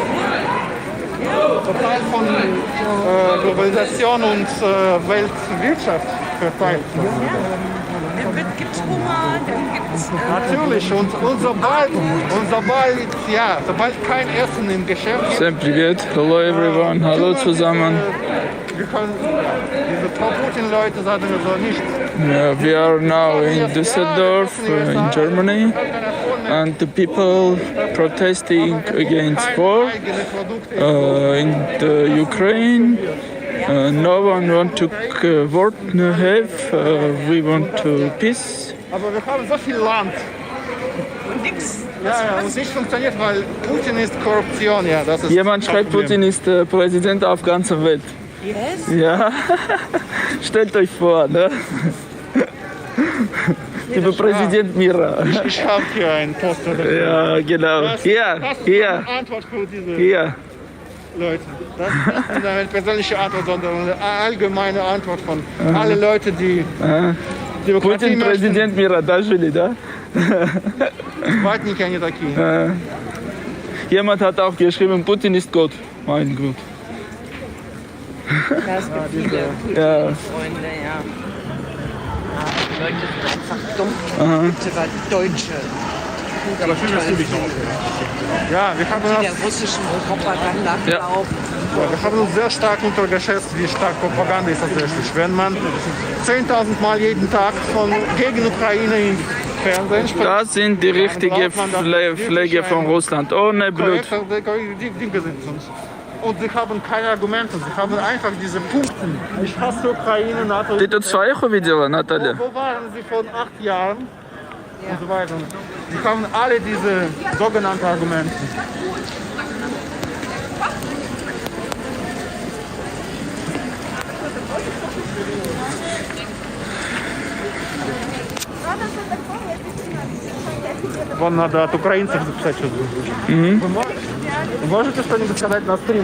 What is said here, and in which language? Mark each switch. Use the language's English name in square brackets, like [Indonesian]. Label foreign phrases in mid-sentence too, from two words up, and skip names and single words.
[German] Total von Globalisation und Weltwirtschaft verteilt. Dann gibt's Hunger, dann gibt's... Natürlich, und sobald kein Essen im Geschäft... [Russian] Всем привет. [English] Hello everyone. [German] Hallo zusammen. Wir können diese Pro-Putin-Leute sagen wir so nicht. [English] We are now in Düsseldorf, in Germany, and the people protesting against war in the Ukraine. No one want to war have. We want to peace. [German] Aber wir haben so viel Land. Und nix. Ja, und nicht funktioniert, weil Putin ist Korruption. Ja, das ist Jemand schreibt, Putin ist Präsident auf ganzer Welt. [English] Yes? [German] Ja, stellt euch vor, ne? Lieber Präsident Mira. Ich habe hier einen Poster. Ja, genau. Hier. Antwort für diese. Hier. Leute. Das ist nicht eine persönliche Antwort, sondern eine allgemeine Antwort von allen Leuten, die Demokratie Путин möchten. [Russian] президент мира, да, жили, да? Ватники они такие. [German] Jemand hat auch geschrieben, Putin ist Gott. Mein Gott. Das gibt viele Ja. Freunde, ja. Die Leute sind einfach dumm. Aha. Aber Deutsche. Ja, aber schön, dass du dich noch. Ja, wir haben Die der russischen Propaganda glauben. Ja, wir haben uns sehr stark untergeschätzt, wie stark Propaganda ist tatsächlich. Wenn man 10.000 Mal jeden Tag gegen Ukraine im Fernsehen spricht, Das sind die richtige Pflege von Russland, ohne Blut. Die Dinge sind sonst. Und sie haben keine Argumente, sie haben einfach diese Punkte. Ich hasse Ukraine, NATO. [Russian] Ты тут своих увидела, Наталья? [German] Wo waren sie vor 8 Jahren? Und so weiter. Sie haben alle diese sogenannten Argumente. [Russian] Вам надо от украинцев записать что-то. Вы можете что-нибудь сказать на стрим?